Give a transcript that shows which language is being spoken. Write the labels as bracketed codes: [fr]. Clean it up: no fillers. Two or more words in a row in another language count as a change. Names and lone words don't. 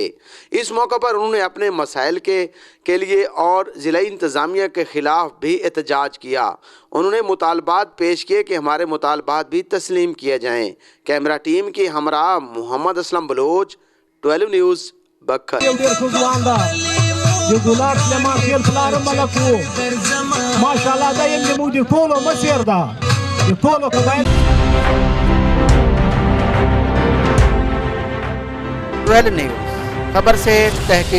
[ur] اس موقع پر انہوں نے اپنے مسائل کے لیے اور ضلعی انتظامیہ کے خلاف بھی احتجاج کیا۔ انہوں نے مطالبات پیش کیے کہ ہمارے مطالبات بھی تسلیم کیے جائیں۔ کیمرہ ٹیم کے ہمراہ محمد اسلم بلوچ، 12 نیوز، بکھر۔ [ps] یو ډیر ښه ځوان ده د ګلاب سلیمان خیل پلار ملک وو، ماشاءالله دا یې زموږ د ټولو مشر ده، د ټولو قبایل [ur] 12 نیوز خبر سے تحقیق۔